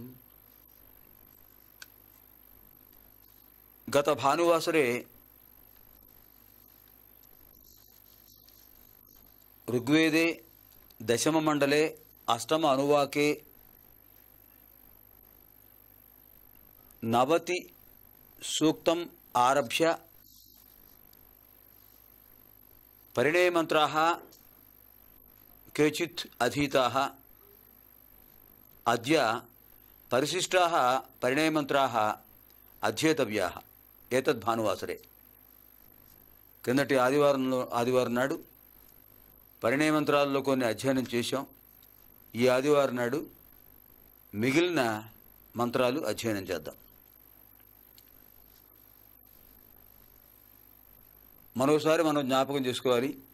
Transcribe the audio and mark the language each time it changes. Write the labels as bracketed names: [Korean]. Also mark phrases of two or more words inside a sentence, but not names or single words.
[Sanskrit] गत भानुवासरे ऋग्वेदे दशममण्डले अष्टम अनुवाके 90 सूक्तम् आरभ्य परिणयमन्त्राः केचित् अधीताः. अद्य परिशिष्टाः परिणयमन्त्राः अध्येतव्याः. एतद् भानुवासरे [Telugu] కిందటి ఆదివారం నాడు పరిణయమంత్రాల్లో కొన్ని అధ్యయనం చేశాం. ఈ ఆదివారం నాడు మిగిలిన మంత్రాలు అధ్యయనం చేద్దాం. మరోసారి మనం జ్ఞాపకం చేసుకోవాలి.